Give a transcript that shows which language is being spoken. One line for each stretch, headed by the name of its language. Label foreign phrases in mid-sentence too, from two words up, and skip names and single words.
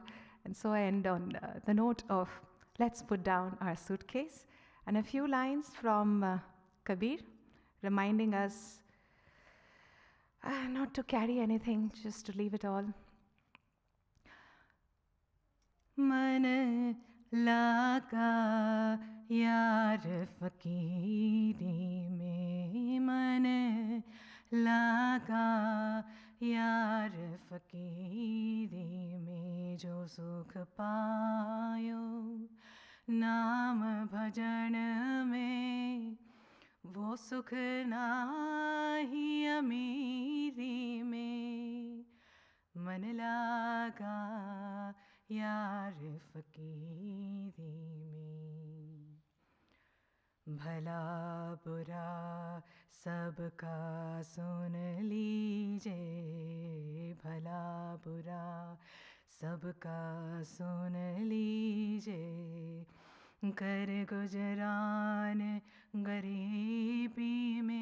English: And so I end on the note of, let's put down our suitcase, and a few lines from Kabir, reminding us not to carry anything, just to leave it all.
Hindi: मन लागा यार फ़क़ीरी में, मन लागा यार फ़क़ीरी में, जो सुख पायो नाम भजन में, वो सुख नाही अमीरी में, मन लागा यार फकीरी में. भला बुरा सबका सुन लीजिए, भला बुरा सबका सुन लीजिए, कर गुजरान गरीबी